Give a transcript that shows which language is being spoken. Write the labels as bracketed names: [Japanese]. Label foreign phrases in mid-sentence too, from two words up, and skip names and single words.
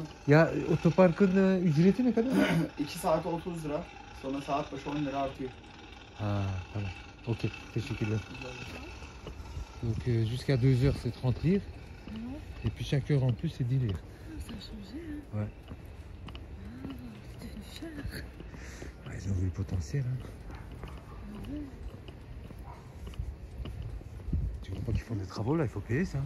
[Turkish] Ya otoparkın ücreti ne kadar? 2 saate 30 lira. Sonra saat başı 10 lira artıyor. [French] Ah, voilà. Ok, teşekkürler. Donc jusqu'à 2 heures c'est 30 livres. Et puis chaque heure en plus c'est 10 livres. Ça a changé, hein? Ouais. Ah, c'est devenu cher. Ouais, ils ont vu le potentiel. Hein. Tu vois pas qu'ils font des travaux là, il faut payer ça.